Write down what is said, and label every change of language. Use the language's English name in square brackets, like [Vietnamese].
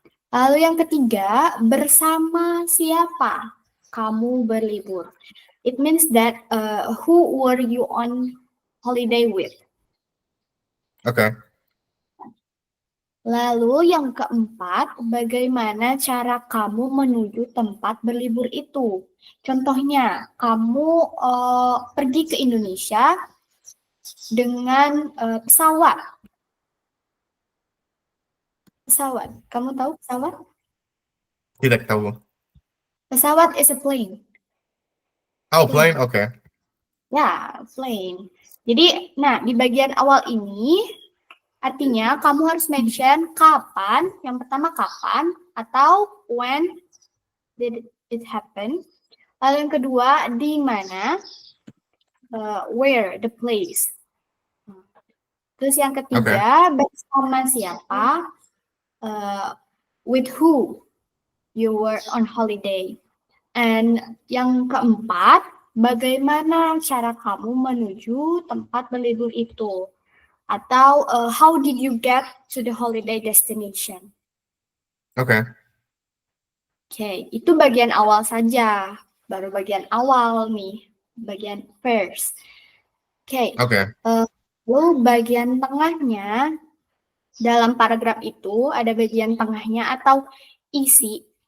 [Indonesian] Lalu yang ketiga, bersama siapa kamu berlibur? [English] It means that who were you on holiday with? Okay. [Indonesian] Lalu yang keempat, bagaimana cara kamu menuju tempat berlibur itu? Contohnya, kamu pergi ke Indonesia dengan pesawat. Kamu tahu pesawat? Tidak tahu. [English] Pesawat is a plane. Oh, plane? Okay. [Indonesian] Ya, plane. Jadi, nah di bagian awal ini artinya kamu harus mention kapan. Yang pertama kapan atau when did it happen. Lalu yang kedua di mana, where, the place. Terus yang ketiga bersama siapa, with who you were on holiday. And yang keempat, bagaimana cara kamu menuju tempat berlibur itu? [English] Atau how did you get to the holiday destination? Okay. [Indonesian] Oke, itu bagian awal saja. Baru bagian awal nih, bagian first. Oke. Okay. Lalu bagian tengahnya, dalam paragraf itu ada bagian tengahnya atau isi.